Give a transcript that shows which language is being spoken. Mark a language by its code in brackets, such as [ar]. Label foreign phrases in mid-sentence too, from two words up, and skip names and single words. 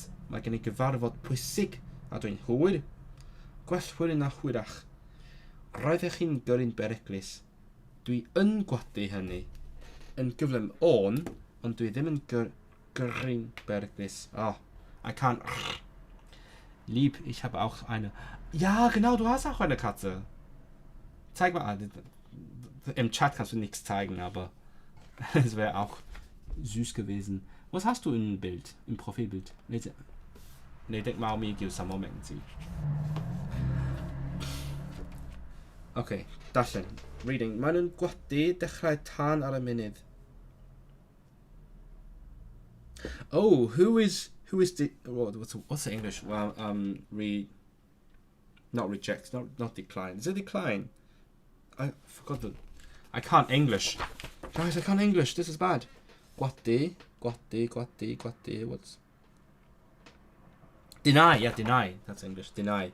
[cy] Mae gen i gyfarfod pwysig, a dwi'n hwyr. Gwell hwyr na hwyrach. Roeddech chi'n gyrru'n beryglus. Dwi yn gwadu hynny. Yn gyflym o'n, ond dwi ddim yn gyrru'n beryglus. [en] Oh, I can't. [de] Lieb, ich habe auch eine. Ja, genau, du hast auch eine Katze. Zeig mal. Im Chat kannst du nichts zeigen, aber es wäre auch süß gewesen. Was hast du im Bild, im Profilbild? Nee, denk mal mi [en] gives some moment. Okay, darllen. Reading. [cy] Maen nhw'n gwadu dechrau tan ar y munud. [en] Oh, who is what's the English? Well, not reject, not decline. Is it decline? I forgot the. I can't English. Guys, I can't English. This is bad. Gwadu. What's deny? Yeah, deny. That's English. Deny.